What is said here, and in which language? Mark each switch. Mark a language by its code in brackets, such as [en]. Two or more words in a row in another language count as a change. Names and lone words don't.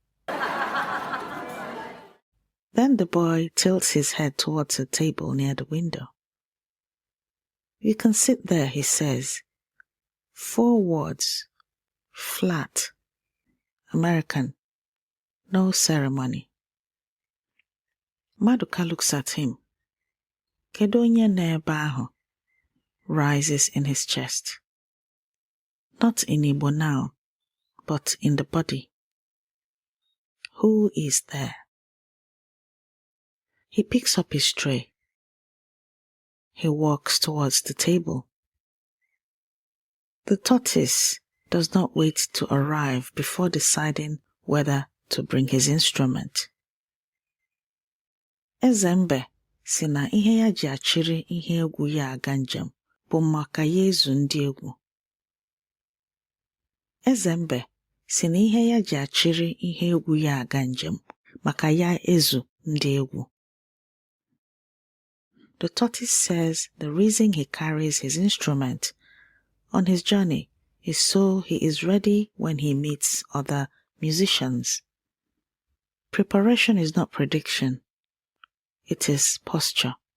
[en] Then the boy tilts his head towards a table near the window. You can sit there, he says. 4 words. Flat. American. No ceremony. Maduka looks at him. [ig] Kedu onye nọ ebe ahụ? [en] Rises in his chest. Not in Igbo now, but in the body. Who is there? He picks up his tray. He walks towards the table. The tortoise does not wait to arrive before deciding whether to bring his instrument. [ig] Ezembe si na ihe ya ji achịrị ihe egwu ya aga njem bụ maka ya ezu ndị egwu. Ezembe si na ihe ya ji achịrị ihe egwu ya aga njem maka ya ezu ndị egwu. [en] The tortoise says the reason he carries his instrument on his journey is so he is ready when he meets other musicians. Preparation is not prediction. It is posture.